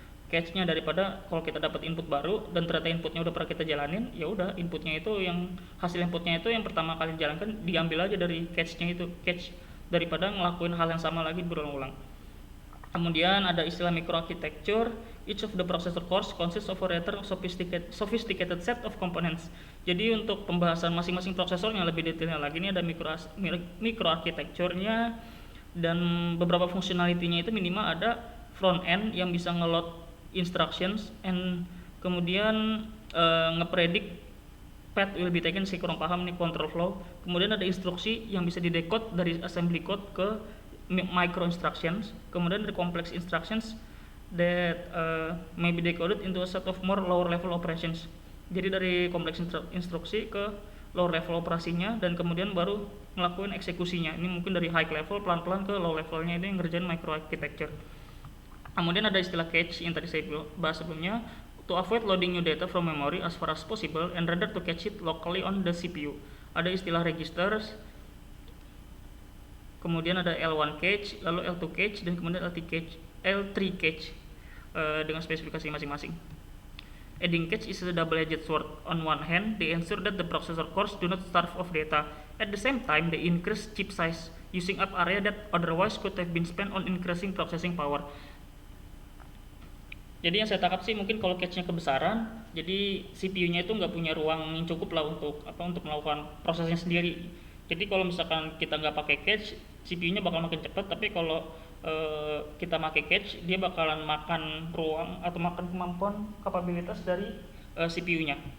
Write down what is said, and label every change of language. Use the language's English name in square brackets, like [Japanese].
[Indonesian] cache-nya, daripada kalau kita dapat input baru dan ternyata inputnya udah pernah kita jalanin, ya udah inputnya itu yang hasil inputnya itu yang pertama kali dijalankan diambil aja dari cache-nya itu, cache, daripada ngelakuin hal yang sama lagi berulang-ulang. Kemudian ada istilah microarchitecture. [English] Each of the processor cores consists of a rather sophisticated set of components. [Indonesian] Jadi untuk pembahasan masing-masing prosesor yang lebih detailnya lagi, ini ada microarchitecture-nya, dan beberapa functionality-nya itu minimal ada front end yang bisa ngeload instructions, and kemudian ngepredict [English] path will be taken. [Indonesian] Saya kurang paham nih control flow. Kemudian ada instruksi yang bisa didecode dari assembly code ke micro instructions. Kemudian ada [English] complex instructions that may be decoded into a set of more lower level operations. [Indonesian] Jadi dari kompleks instruksi ke lower level operasinya, dan kemudian baru ngelakuin eksekusinya. Ini mungkin dari high level pelan-pelan ke low levelnya, ini yang ngerjain microarchitecture. Kemudian ada istilah cache yang tadi saya bahas sebelumnya, [English] to avoid loading new data from memory as far as possible and rather to cache it locally on the CPU. [Indonesian] Ada istilah registers, kemudian ada L1 cache, lalu L2 cache, dan kemudian L3 cache dengan spesifikasi masing-masing. [English] Adding cache is a double-edged sword. On one hand, they ensure that the processor cores do not starve of data. At the same time, they increase chip size, using up area that otherwise could have been spent on increasing processing power. [Indonesian] Jadi yang saya tangkap sih, mungkin kalau cache-nya kebesaran, jadi CPU-nya itu nggak punya ruang yang cukup lah untuk melakukan prosesnya sendiri. Jadi kalau misalkan kita nggak pakai cache, CPU-nya bakal makin cepat, tapi kalau kita pakai cache, dia bakalan makan ruang atau makan kemampuan kapabilitas dari CPU-nya.